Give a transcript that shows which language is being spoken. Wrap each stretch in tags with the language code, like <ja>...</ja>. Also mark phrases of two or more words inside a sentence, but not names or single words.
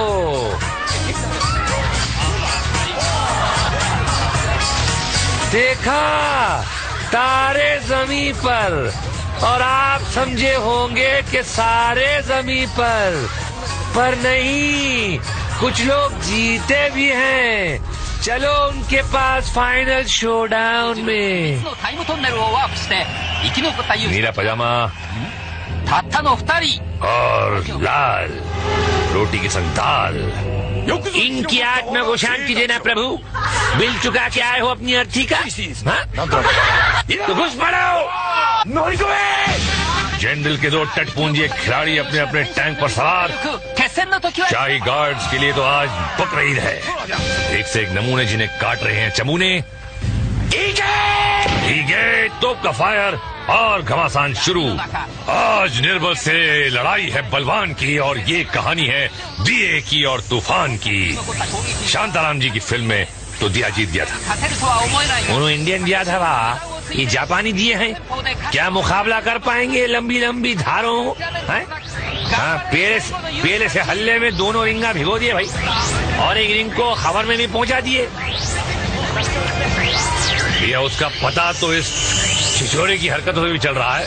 <hi>देखा, तारे जमीन पर, और आप समझे होंगे कि सारे जमीन पर नहीं, कुछ लोग जीते भी हैं। चलो उनके पास</hi> <en>final showdown</en> <hi>में।</hi> <ja>タイムトンネルをワープして生き残った勇者</ja> <hi>नीला पजामा</hi> <ja>たったの2人</ja> <hi>और लाल रोटी के संग दाल। इनकी आत्मा को शांति देना प्रभु। बिल चुका के आए हो अपनी अर्थी का। हाँ? तो घुस पड़ो। जनरल के दो टटपूंजी खिलाड़ी अपने अपने टैंक पर सवार।</hi> <ja>決戦の時は</ja> <hi>शाही गार्ड्स के लिए तो आज बकरीद है। एक से एक नमूने जिन्हें काट रहे हैं चमूने। तोप का फायर और घमासान शुरू। आज निर्बल से लड़ाई है बलवान की, और ये कहानी है दिए की और तूफान की। शांताराम जी की फिल्म में तो दिया जीत गया था।</hi> <ja>勝てるとは思えないが</ja> <hi>उन्होंने इंडियन दिया था वाह, ये जापानी दिए हैं। क्या मुकाबला कर पाएंगे लंबी लंबी धारों? हैं? हाँ, पेले से हल्ले में दोनों रिंगा भिगो दिए भाई, और एक रिंग को खबर में भी पहुंचा दिए। ये उसका पता तो इस छिछोरे की हरकतों से भी चल रहा है।</hi>